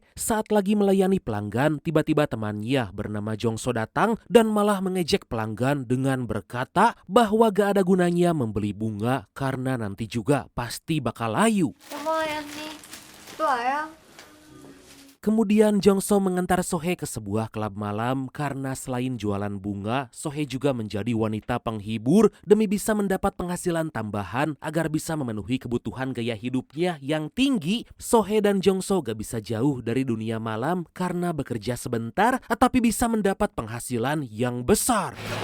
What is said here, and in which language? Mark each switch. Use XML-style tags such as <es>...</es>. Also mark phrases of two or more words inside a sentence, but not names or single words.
<id>Saat lagi melayani pelanggan, tiba-tiba temannya bernama Jongso datang dan malah mengejek pelanggan dengan berkata bahwa gak ada gunanya membeli bunga karena nanti juga pasti bakal layu.</id> <ko>고마워요 언니. 또 와요.</ko> <id>Kemudian Jongso mengantar Sohe ke sebuah klub malam karena selain jualan bunga, Sohe juga menjadi wanita penghibur demi bisa mendapat penghasilan tambahan agar bisa memenuhi kebutuhan gaya hidupnya yang tinggi. Sohe dan Jongso gak bisa jauh dari dunia malam karena bekerja sebentar tapi bisa mendapat penghasilan yang besar.</id>